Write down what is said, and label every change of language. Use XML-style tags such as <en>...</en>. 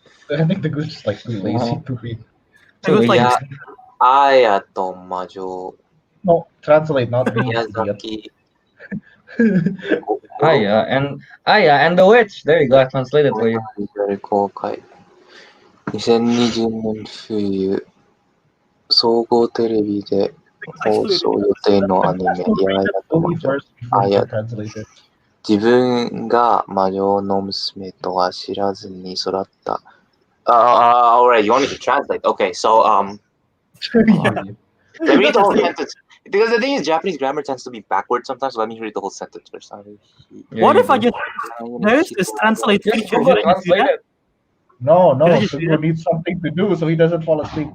<en>I think the goose is like too lazy to read. Yeah. Aya Tomajo. No, translate, not read. Miyazaki. Aya and the Witch. There you go. I translated for you. Very cool.</en> <ja>2020年冬、総合テレビで放送予定のアニメ、ややと魔女。</ja> <en>Only first before</en> <ja>あ</ja> <en>it</en> <ja>や</ja> <en>gets translated.</en> <ja>自分が魔女の娘とは知らずに育った。</ja> <en>Alright, you want me to translate? Okay, so Yeah. let me read the whole sentence. Because the thing is, Japanese grammar tends to be backwards sometimes, so let me read the whole sentence first. What if I just there is this translate Just feature? Google Should I just do translate that? it. No, Can I no. just do Teguh that? needs something to do so he doesn't fall asleep.</en>